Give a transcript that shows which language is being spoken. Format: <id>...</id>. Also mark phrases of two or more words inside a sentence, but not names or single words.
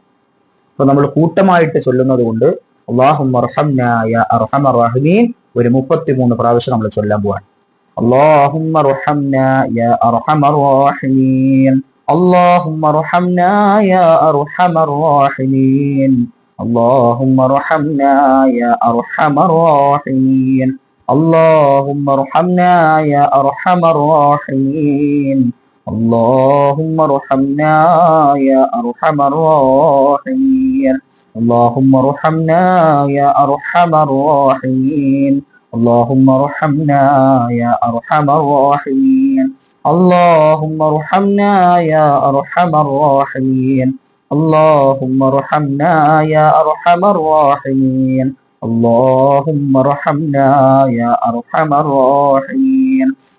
<ml>അപ്പൊ നമ്മൾ കൂട്ടമായിട്ട് ചൊല്ലുന്നത് കൊണ്ട്</ml> <ar>اللهم ارحمنا يا أرحم الراحمين</ar> <ml>ഒരു 33 പ്രാവശ്യം നമ്മൾ ചൊല്ലാൻ പോവാണ്.</ml> <ar>اللهم ارحمنا يا أرحم الراحمين اللهم ارحمنا يا أرحم الراحمين اللهم ارحمنا يا أرحم الراحمين اللهم ارحمنا يا أرحم الراحمين اللهم ارحمنا يا أرحم الراحمين اللهم ارحمنا يا أرحم الراحمين اللهم ارحمنا يا أرحم الراحمين اللهم ارحمنا يا أرحم الراحمين اللهم ارحمنا يا أرحم الراحمين اللهم ارحمنا يا أرحم الراحمين</ar>